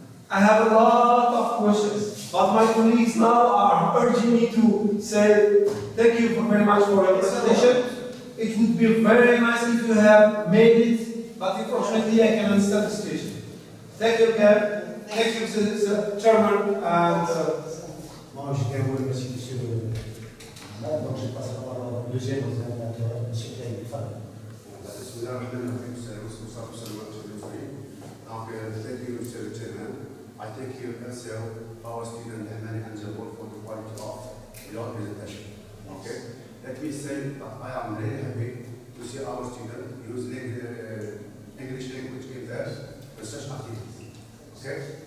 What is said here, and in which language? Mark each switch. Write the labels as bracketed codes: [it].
[en] I have a lot of questions, but my colleagues now are urging me to say thank you very much for your presentation. It would be very nice if you have made it, but unfortunately I can understand the situation. Thank you again. Thank you, Mr. Chairman. And [fr] Moi, je tiens à vous remercier, monsieur le maire. Donc, je passe la parole au deuxième interventeur, monsieur Thème. [ar] بسم الله الرحمن الرحيم والصلاة والسلام على رسول الله. [en] Donc, thank you, Mr. Chairman. I thank you also our student Ahmani and Jabal for the quality of your presentation. Okay. Let me say that I am very happy to see our student use English language in their research activities. Okay.